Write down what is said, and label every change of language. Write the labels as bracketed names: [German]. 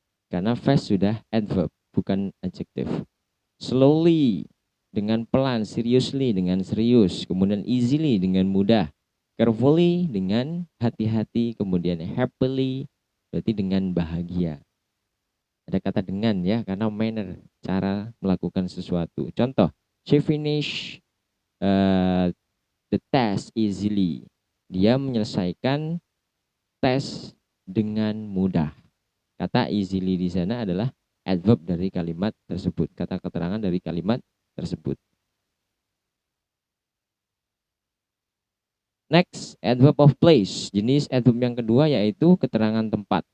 [Indonesian] Karena fast sudah adverb bukan adjektif. Slowly dengan pelan, seriously dengan serius, kemudian easily dengan mudah, carefully dengan hati-hati, kemudian happily berarti dengan bahagia. Ada kata dengan ya, karena manner, cara melakukan sesuatu. [English] Contoh, she finished the test easily. [Indonesian] Dia menyelesaikan tes dengan mudah. Kata easily di sana adalah adverb dari kalimat tersebut, kata keterangan dari kalimat tersebut. [English] Next, adverb of place. [Indonesian] Jenis adverb yang kedua yaitu keterangan tempat.